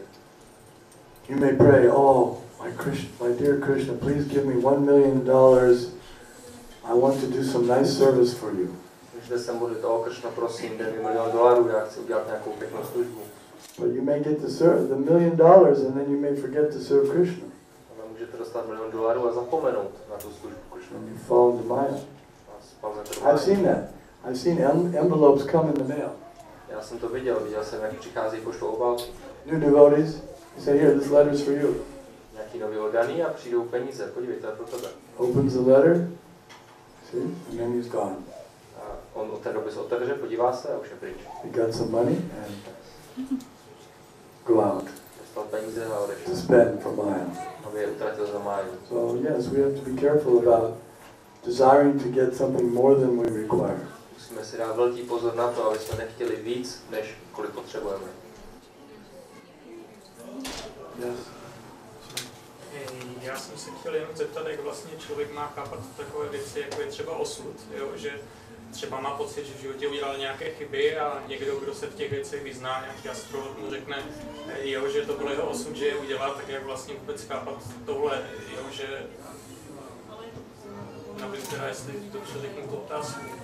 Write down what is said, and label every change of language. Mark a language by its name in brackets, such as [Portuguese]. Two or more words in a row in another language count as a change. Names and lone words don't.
[English] You may pray, oh, my dear Krishna, please give me $1 million. I want to do some nice service for you. [Czech] Můžete se modlit, Kršna, prosím, dej mi $1 milion, já chci udělat nějakou pěknou službu. [English] But you may get the $1 million and then you may forget to serve Krishna. [Czech] Ale můžete dostat $1 milion a zapomenout na tu službu Kršna. [English] And you fall into Maya. I've seen that. I've seen envelopes come in the mail. [Czech] Já jsem to viděl jsem, jak přicházejí poštou obálky. [English] New devotees, you say, here, this letter's for you. [Czech] Nějaký nový oddaný a přijdou peníze, podívej, to je pro tebe. [English] Opens the letter, see, and then he's gone. [Czech] A on ten dopis otevře, podívá se a už je pryč. [English] He got some money and go out. [Czech] Dostal peníze a odešel. [English] To spend for Maya. [Czech] Aby je utratil za máju. [English] So yes, we have to be careful about desiring to get something more than we require. [Czech] Musíme si dát velký pozor na to, aby jsme nechtěli víc, než kolik potřebujeme. [English] Yes. [Czech] Já jsem se chtěl jenom zeptat, jak vlastně člověk má chápat takové věci, jako je třeba osud, jo? Že třeba má pocit, že v životě udělal nějaké chyby a někdo, kdo se v těch věcech vyzná, nějaký astrolog mu řekne, jo, že to byl jeho osud, že je udělal, tak jak vlastně vůbec chápat tohle, jo, že nevím teda, jestli to řeknu tu otázku.